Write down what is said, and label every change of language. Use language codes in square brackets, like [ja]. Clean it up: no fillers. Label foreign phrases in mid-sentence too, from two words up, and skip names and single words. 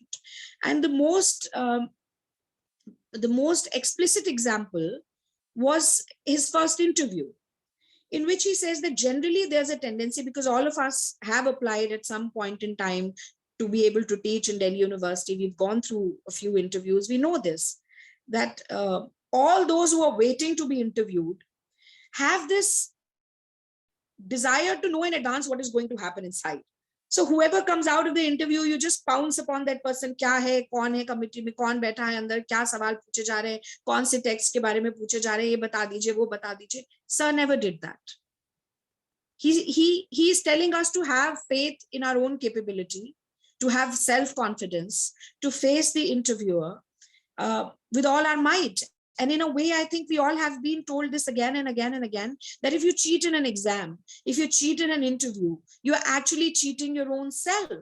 [en] And the most explicit example was his first interview, in which he says that generally there's a tendency, because all of us have applied at some point in time to be able to teach in Delhi University. We've gone through a few interviews. We know this, that all those who are waiting to be interviewed have this desire to know in advance what is going to happen inside. So whoever comes out of the interview, you just pounce upon that person. [hi] क्या है, कौन है committee में, कौन बैठा है अंदर, क्या सवाल पूछे जा रहे, कौन से text के बारे में पूछे जा रहे, ये बता दीजिए, वो बता दीजिए. [en] Sir never did that. He is telling us to have faith in our own capability, to have self-confidence, to face the interviewer with all our might. And in a way, I think we all have been told this again and again and again, that if you cheat in an exam, if you cheat in an interview, you're actually cheating your own self.